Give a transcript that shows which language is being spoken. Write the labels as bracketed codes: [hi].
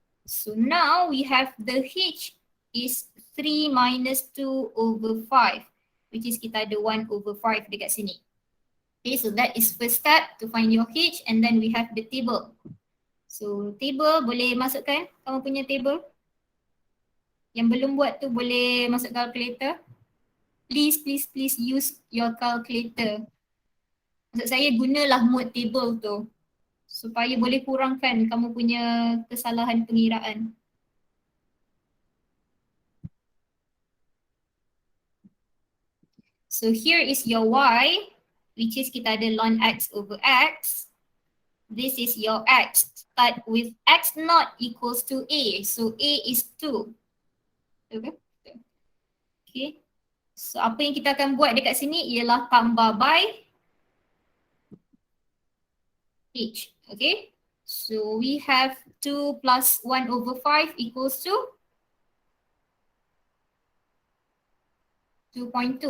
[en] So now we have the H is 3 minus 2 over 5, which is [ms] kita ada [en] 1 over 5 [ms] dekat sini. [en] Okay, so that is first step to find your H, and then we have the table. [ms] So table boleh masukkan kamu punya table. Yang belum buat tu boleh masuk calculator. [en] Please use your calculator. [ms] Maksud saya gunalah mode table tu supaya boleh kurangkan kamu punya kesalahan pengiraan. [en] So here is your Y, which is [ms] kita ada [en] ln X over X. This is your X. Start with X naught equals to A. So A is 2. Okay. Okay. [ms] So apa yang kita akan buat dekat sini ialah tambah by H. [en] Okay. So we have 2 plus 1 over 5 equals to 2.2.